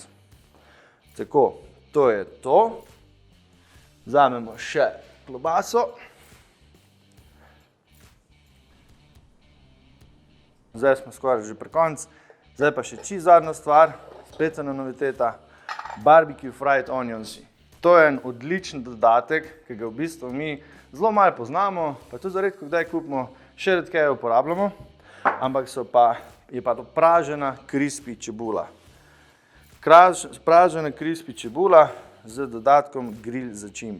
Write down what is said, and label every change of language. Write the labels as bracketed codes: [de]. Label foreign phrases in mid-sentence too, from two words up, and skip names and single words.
[sl] Tako, to je to. Vzamemo še klobaso. Zdaj smo skoraj že pri koncu. Zdaj pa še čisto zadnja stvar, spet ena noviteta, [en] barbecue fried onions. [sl] To je en odličen dodatek, ki ga v bistvu mi zelo malo poznamo, pa tudi redko kdaj kupimo, še redkeje uporabljamo, ampak je pa to pražena crispy čebula. Pražena crispy čebula z dodatkom grill začimb.